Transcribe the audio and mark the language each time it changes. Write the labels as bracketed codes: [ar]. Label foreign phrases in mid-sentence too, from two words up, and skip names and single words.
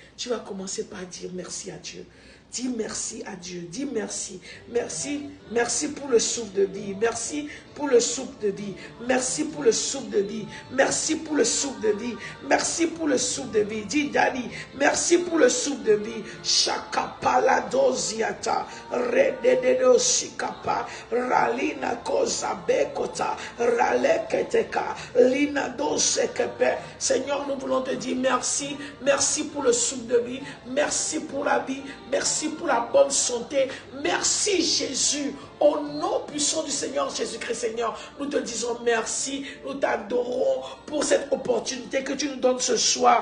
[fr] Tu vas commencer par dire merci à Dieu. Dis merci à Dieu. Dis merci. Merci. Merci pour le souffle de vie. Merci pour le souffle de vie. Merci pour le souffle de vie. Merci pour le souffle de vie. Merci pour le souffle de vie. Dis Dani, merci pour le souffle de vie. Shakapala doziata. Redededo shikapa. Ralina koza bekota. Raleketeka. Lina dosekepe. Seigneur, nous voulons te dire merci. Merci pour le souffle de vie. Merci pour la vie. Merci pour la bonne santé. Merci Jésus. Au nom puissant du Seigneur Jésus-Christ, Seigneur, nous te disons merci. Nous t'adorons pour cette opportunité que tu nous donnes ce soir.